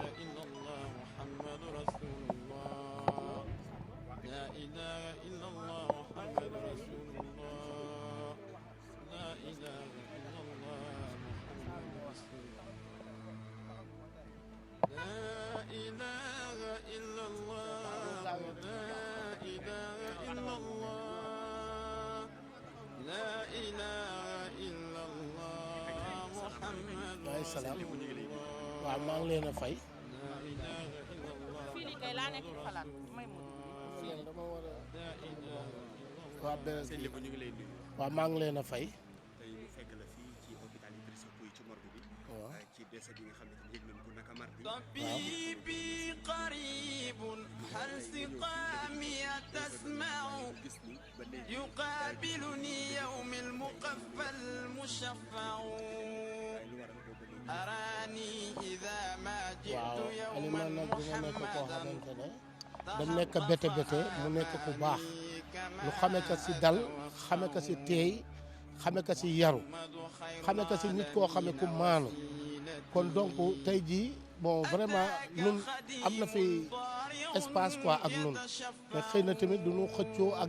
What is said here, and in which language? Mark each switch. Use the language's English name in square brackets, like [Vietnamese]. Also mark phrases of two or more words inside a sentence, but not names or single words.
[Arabic] إلا الله محمد رسول الله لا إله إلا الله محمد رسول الله لا إله إلا الله محمد رسول الله لا إله إلا الله لا إله إلا الله لا إله إلا الله محمد رسول الله [Wolof] waaw maa ngi leen a fay. [Arabic] لا إله إلا الله [Wolof] fii nii kay laa nekk di xalaat may mu dama war a. [Arabic] لا إله [Wolof] waaw beneen sëñ bi ñu ngi lay nuyu. waaw maa ngi leen a fay. tey ñu fekk la fii ci hôpital Idrissa Pouye ci morgue bi. waaw ci décès bi nga xam ne yëg nañ ko naka mardi. [Arabic] طبيبي قريب هل سقامي تسمع [Wolof] gis ni ba léegi [Arabic] يقابلني يوم المقفى المشفع أراني إذا ما [Wolof] waaw [Arabic] جئت يوما [Wolof] Alioune nag dina nekk koo [Arabic] محمدا [Wolof] xamante ne dañ nekk bete bete mu nekk ku baax lu xame ko si dal xame ko si teey xame ko si yaru xame ko si nit koo xame ku maanu kon donc tey jii [French] bon vraiment [Wolof] ñun am na fi [French] espace quoi [Wolof] ak ñun mais xëy na tamit du ñu xëccoo ak